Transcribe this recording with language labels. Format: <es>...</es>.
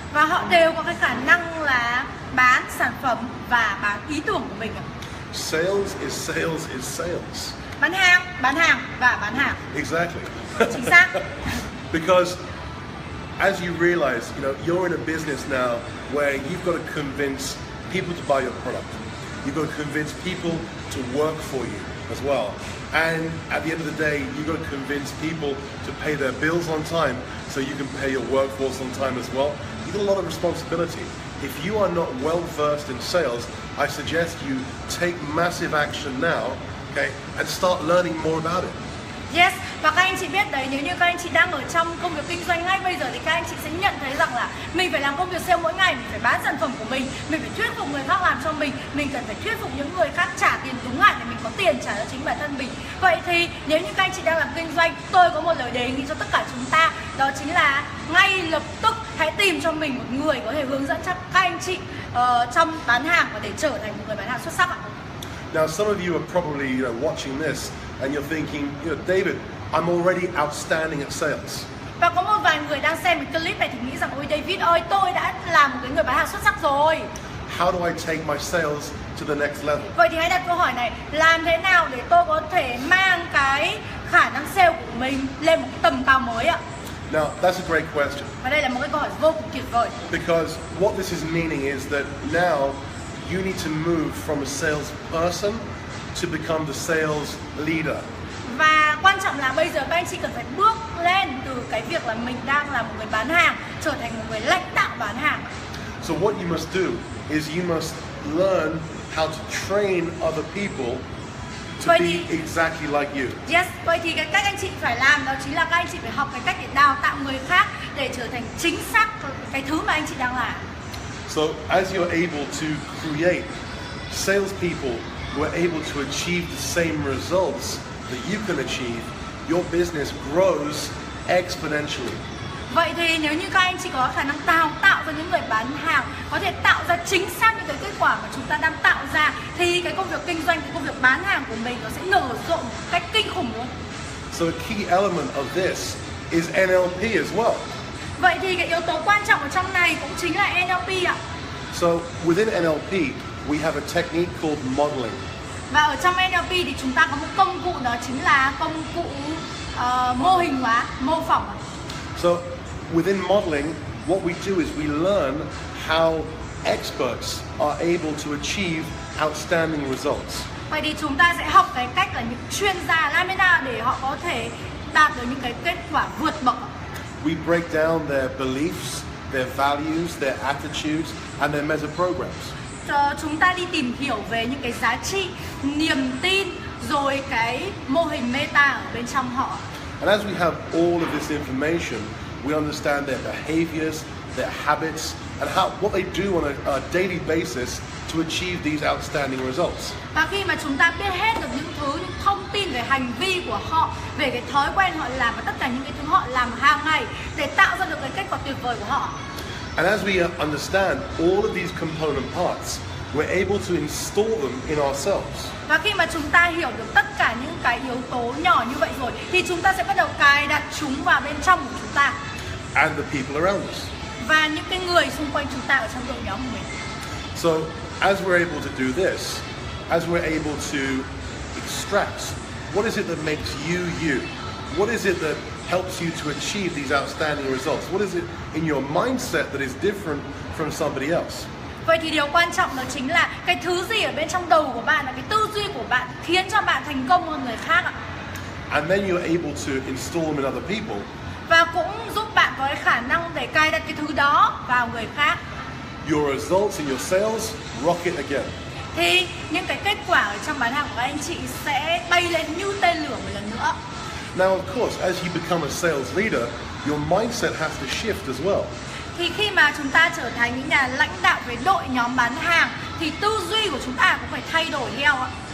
<vi>Và họ đều có cái khả năng là bán sản phẩm và bán ý tưởng của mình ạ.</vi> <en>Sales is sales.</en> <vi>Bán hàng và bán hàng.</vi> <en>Exactly.</en> <vi>Chính xác.</vi> <en>Because as you realize, you're in a business now where you've got to convince people to buy your product. You've got to convince people to work for you as well. And at the end of the day, you've got to convince people to pay their bills on time so you can pay your workforce on time as well. You've got a lot of responsibility. If you are not well versed in sales, I suggest you take massive action now, okay, and start learning more about it. Yes,</en> <vi>và các anh chị biết đấy, nếu như các anh chị đang ở trong công việc kinh doanh ngay bây giờ thì các anh chị sẽ nhận thấy rằng là mình phải làm công việc sale mỗi ngày, mình phải bán sản phẩm của mình phải thuyết phục người khác làm cho mình cần phải thuyết phục những người khác trả tiền đúng hạn để mình có tiền trả cho chính bản thân mình. Vậy thì nếu như các anh chị đang làm kinh doanh, tôi có một lời đề nghị cho tất cả chúng ta, đó chính là ngay lập tức hãy tìm cho mình một người có thể hướng dẫn cho các anh chị trong bán hàng và để trở thành một người bán hàng xuất sắc ạ.</vi> <en>Now, some of you are probably watching this and you're thinking, David, I'm already outstanding at sales.</en> <vi>Và có một vài người đang xem cái clip này thì nghĩ rằng ôi David ơi, tôi đã là một cái người bán hàng xuất sắc rồi.</vi> <en>How do I take my sales to the next level?</en> <vi>Vậy thì hãy đặt câu hỏi này, làm thế nào để tôi có thể mang cái khả năng sale của mình lên một cái tầm cao mới ạ?</vi> <en>Now, that's a great question.</en> <vi>Và đây là một cái câu hỏi vô cùng tuyệt vời.</vi> <en>Because what this is meaning is that now you need to move from a salesperson to become the sales leader.</en> <vi>Và quan trọng là bây giờ các anh chị cần phải bước lên từ cái việc là mình đang là một người bán hàng trở thành một người lãnh đạo bán hàng.</vi> <en>So what you must do is you must learn how to train other people to</en> <vi>Vậy</vi> <en>be</en> <vi>thì-</vi> <en>exactly like you. Yes,</en> <vi>vậy thì cái cách anh chị phải làm đó chính là các anh chị phải học cái cách để đào tạo người khác để trở thành chính xác cái thứ mà anh chị đang làm.</vi> <en>So as you're able to create salespeople who are able to achieve the same results that you can achieve, your business grows exponentially.</en> <vi>Vậy thì nếu như các anh chị có khả năng tạo ra những người bán hàng có thể tạo ra chính xác những cái kết quả mà chúng ta đang tạo ra thì cái công việc kinh doanh, cái công việc bán hàng của mình nó sẽ nở rộ một cách kinh khủng luôn.</vi> <en>So a key element of this is NLP as well.</en> <vi>Vậy thì cái yếu tố quan trọng ở trong này cũng chính là NLP ạ.</vi> <en>So within NLP, we have a technique called modeling.</en> <vi>Và ở trong NLP thì chúng ta có một công cụ đó chính là công cụ mô hình hóa, mô phỏng.</vi> <en>So within modeling, what we do is we learn how experts are able to achieve outstanding results.</en> <vi>Vậy thì chúng ta sẽ học cái cách là những chuyên gia làm thế nào để họ có thể đạt được những cái kết quả vượt bậc.</vi> <en>We break down their beliefs, their values, their attitudes, and their meta programs.</en> <vi>Chúng ta đi tìm hiểu về những cái giá trị, niềm tin, rồi cái mô hình meta ở bên trong họ.</vi> <en>And as we have all of this information, we understand their behaviors, their habits, and what they do on a daily basis to achieve these outstanding results.</en> <vi>Và khi mà chúng ta biết hết được những thông tin về hành vi của họ, về cái thói quen họ làm và tất cả những cái thứ họ làm hàng ngày để tạo ra được cái kết quả tuyệt vời của họ.</vi> <en>And as we understand all of these component parts, we're able to install them in ourselves.</en> <vi>Và khi mà chúng ta hiểu được tất cả những cái yếu tố nhỏ như vậy rồi thì chúng ta sẽ bắt đầu cài đặt chúng vào bên trong của chúng ta.</vi> <en>And the people around us.</en> <vi>Và những cái người xung quanh chúng ta ở trong đội nhóm của mình.</vi> <en>So, as we're able to do this, as we're able to extract, what is it that makes you you? What is it that helps you to achieve these outstanding results? What is it in your mindset that is different from somebody else?</en> <vi>Vậy thì điều quan trọng đó chính là cái thứ gì ở bên trong đầu của bạn, là cái tư duy của bạn khiến cho bạn thành công hơn người khác ạ.</vi> <en>And then you're able to install them in other people.</en> <vi>Và cũng giúp bạn có cái khả năng để cài đặt cái thứ đó vào người khác.</vi> <en>Your results in your sales rocket again.</en> <vi>Thì những cái kết quả ở trong bán hàng của anh chị sẽ bay lên như tên lửa một lần nữa.</vi> <en>Now, of course, as you become a sales leader, your mindset has to shift as well.</en> <vi>Thì khi mà chúng ta trở thành những nhà lãnh đạo về đội nhóm bán hàng thì tư duy của chúng ta cũng phải thay đổi theo ạ.</vi>